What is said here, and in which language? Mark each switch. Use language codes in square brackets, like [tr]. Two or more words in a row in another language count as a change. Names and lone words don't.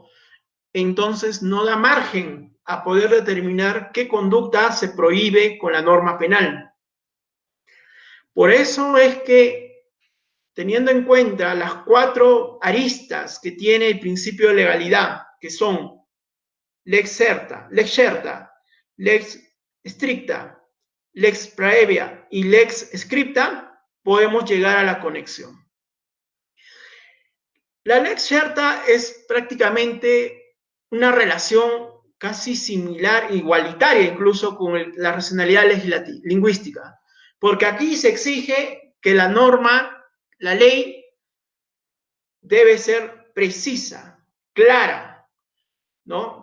[es] Entonces no da margen a poder determinar qué conducta se prohíbe con la norma penal. Por eso es que, teniendo en cuenta las cuatro aristas que tiene el principio de legalidad, que son [la] lex certa, lex stricta, lex praevia y lex scripta, [es] podemos llegar a la conexión. La [la] lex certa [es] es prácticamente una relación casi similar, igualitaria incluso con la racionalidad lingüística, porque aquí se exige que la norma, la ley, debe ser precisa, clara, ¿no?